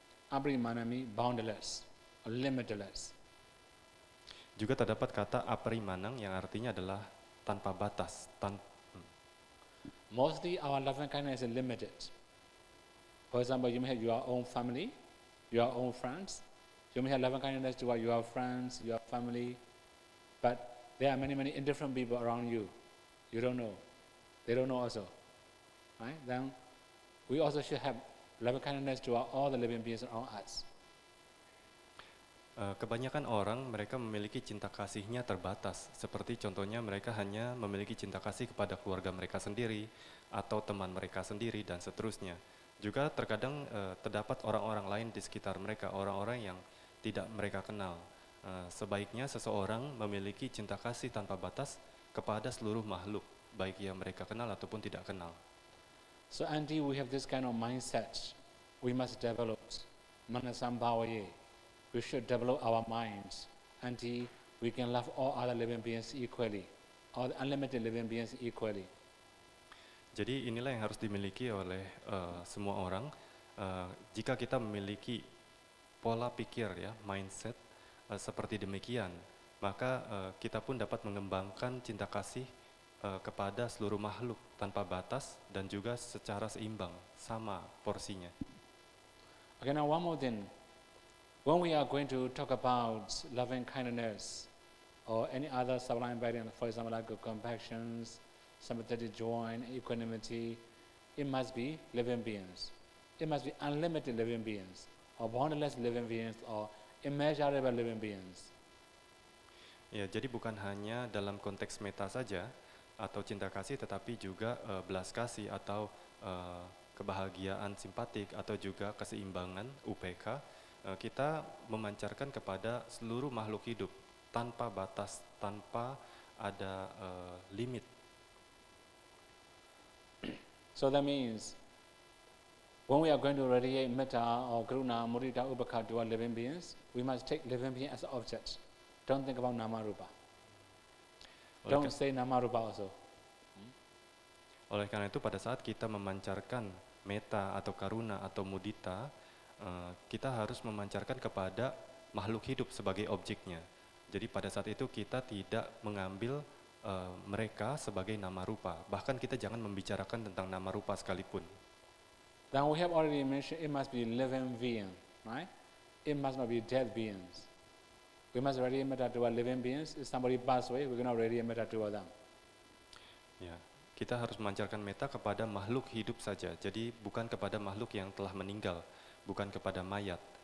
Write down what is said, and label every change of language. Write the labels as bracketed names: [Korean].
[English] Aprimana means boundless, or limitless. [Indonesian] Juga terdapat kata aparimanang yang artinya adalah tanpa batas. [English] Mostly our loving kindness is limited. For example, you may have your own family, your own friends. You may have loving kindness toward your friends, your family, but there are many, many indifferent people around you. You don't know. They don't know also. Right? Then we also should have loving kindness toward all the living beings around us. [Indonesian] Kebanyakan orang mereka memiliki cinta kasihnya terbatas, seperti contohnya mereka hanya memiliki cinta kasih kepada keluarga mereka sendiri atau teman mereka sendiri dan seterusnya. Juga terkadang terdapat orang-orang lain di sekitar mereka, orang-orang yang tidak mereka kenal. Sebaiknya seseorang memiliki cinta kasih tanpa batas kepada seluruh makhluk, baik yang mereka kenal ataupun tidak kenal. [English] So until we have this kind of mindset, we must develop manasambhavaye. We should develop our minds until we can love all other living beings equally, all the unlimited living beings equally. [Indonesian] Jadi inilah yang harus dimiliki oleh semua orang. Jika kita memiliki pola pikir ya, mindset seperti demikian, maka kita pun dapat mengembangkan cinta kasih kepada seluruh makhluk tanpa batas dan juga secara seimbang, sama porsinya. [English] Okay, now one more thing. When we are going to talk about loving kindness or any other sublime value, for example, like compassion, sympathetic joy, equanimity, it must be living beings. It must be unlimited living beings, or boundless living beings, or immeasurable living beings. [Indonesian] Ya, jadi bukan hanya dalam konteks meta saja atau cinta kasih, tetapi juga belas kasih atau kebahagiaan simpatik atau juga keseimbangan UPK. Kita memancarkan kepada seluruh makhluk hidup tanpa batas, tanpa ada limit. [English] So that means when we are going to radiate metta or karuna, mudita, upekha to our living beings, we must take living being as an object. Don't think about nama rupa. Don't say nama rupa also. [Indonesian] Oleh karena itu pada saat kita memancarkan metta atau karuna atau mudita, kita harus memancarkan kepada makhluk hidup sebagai objeknya. Jadi pada saat itu kita tidak mengambil mereka sebagai nama rupa. Bahkan kita jangan membicarakan tentang nama rupa sekalipun. [English] Then we have already mentioned it must be living being, right? It must not be dead beings. We must radiate metta to our living beings. If somebody pass away, we cannot radiate metta to them. [Indonesian] Ya, kita harus memancarkan metta kepada makhluk hidup saja. Jadi bukan kepada makhluk yang telah meninggal, bukan kepada mayat.